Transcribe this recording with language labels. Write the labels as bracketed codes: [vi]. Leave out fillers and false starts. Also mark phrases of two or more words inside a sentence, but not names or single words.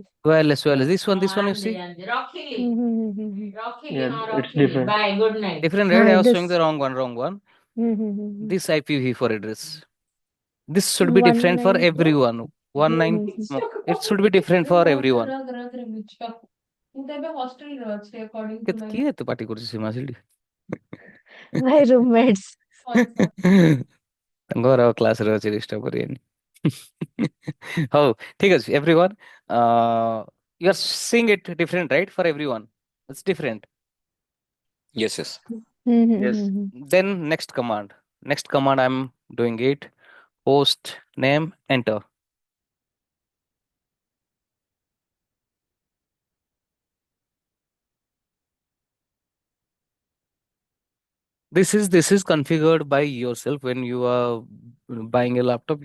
[en] Wireless. This one you see? Yeah, it's different. Different, right? I was showing This. the wrong one. This IPv4 address. This should be One different for nine. everyone. One nine. No, it should be different for everyone. [or] କିଏ ଏତେ ପାଟି କରୁଛି ସୀମା ସେଠି? [en] My roommates. [or] ଘର କ୍ଲାସରେ ଅଛି ଡିଷ୍ଟର୍ବ କରିବେନି। ହଉ ଠିକ ଅଛି everyone. [en] You are seeing it different, right? For everyone it's different. Yes, yes. Yes. Then next command I'm doing it. Host name, enter. This is configured by yourself when you are buying a laptop.